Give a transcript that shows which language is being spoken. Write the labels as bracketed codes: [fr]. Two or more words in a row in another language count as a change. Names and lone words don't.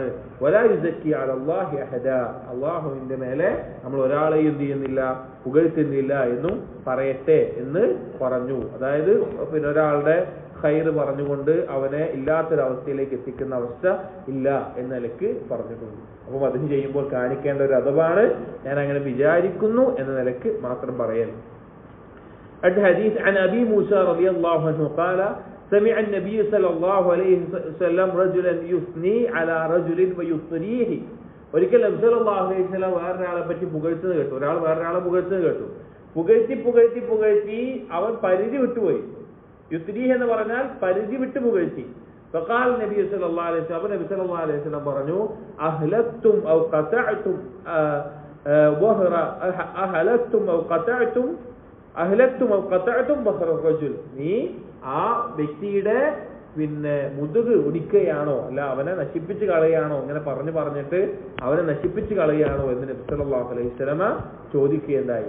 [ar] ولا يزكي على الله أحدا, [ml] അള്ളാഹുവിന്റെ മേലെ നമ്മൾ ഒരാളെയും എന്ത് ചെയ്യുന്നില്ല, പുകഴ്ത്തുന്നില്ല എന്നും പറയട്ടെ എന്ന് പറഞ്ഞു. അതായത് പിന്നെ ഒരാളുടെ ഖൈർ പറഞ്ഞുകൊണ്ട് അവനെ ഇല്ലാത്തൊരവസ്ഥയിലേക്ക് എത്തിക്കുന്ന അവസ്ഥ ഇല്ല എന്ന നിലക്ക് പറഞ്ഞിട്ടുണ്ട്. അപ്പൊ മദ്ഹ് ചെയ്യുമ്പോൾ കാണിക്കേണ്ട ഒരു അദബാണ് ഞാൻ അങ്ങനെ വിചാരിക്കുന്നു എന്ന നിലക്ക് മാത്രം പറയൽ. [ar] الحديث عن أبي موسى رضي الله عنه قال سمع النبي صلى الله عليه وسلم رجلا يثني على رجل ويثريه. [ml] ഒരിക്കൽ നബി [ar] صلى الله عليه وسلم [ml] വേറൊരാളെ പറ്റി പുകഴ്ത്തുന്നത് കേട്ടു, ഒരാൾ വേറൊരാളെ പുകഴ്ത്തുന്നത് കേട്ടു. പുകഴ്ത്തി അവൻ പരിധി വിട്ടുപോയി. യുസ്രീഹ് എന്ന് പറഞ്ഞാൽ പരിധി വിട്ട് പുകഴ്ത്തി. [ar] فقال النبي صلى الله عليه وسلم, [ml] നബി [ar] صلى الله عليه وسلم [ml] പറഞ്ഞു, [ar] أهلكتم أو قطعتم ظهر أهلكتم أو قطعتم ظهر الرجل, [ml] നീ ആ വ്യക്തിയുടെ പിന്നെ മുതുക് ഒടിക്കുകയാണോ, അല്ല അവനെ നശിപ്പിച്ച് കളയാണോ, ഇങ്ങനെ പറഞ്ഞിട്ട് അവനെ നശിപ്പിച്ച് കളയാണോ എന്ന് നബി [ar] صلى الله عليه وسلم [ml] ചോദിക്കുകയുണ്ടായി.